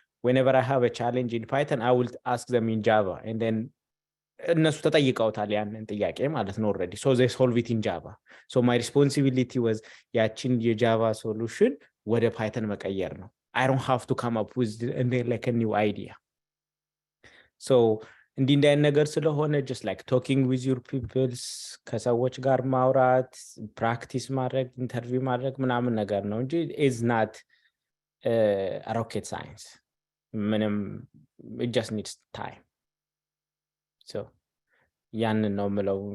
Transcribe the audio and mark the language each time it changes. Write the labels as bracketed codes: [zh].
[en] whenever I have a challenge in Python, I will ask them in Java, and then [am] እነሱ ተጠይቀውታል ያንን ጥያቄ ማለት ነው [en] already. So they solve it in Java. So my responsibility was [am] ያችን የጃቫ [en] solution [am] ወደ Python መቀየር ነው. [en] I don't have to come up with like a new idea. [am] So እንዲህ አይነት ነገር ስለሆነ [en] just like talking with your peoples [am] ከሰዎች ጋር ማውራት practice ማድረግ ኢንተርቪው ማድረግ ምናምን ነገር ነው እንጂ [en] is not rocket science. [am] ምንም [en] it just needs time. [am] So ያንን ነው የምለው.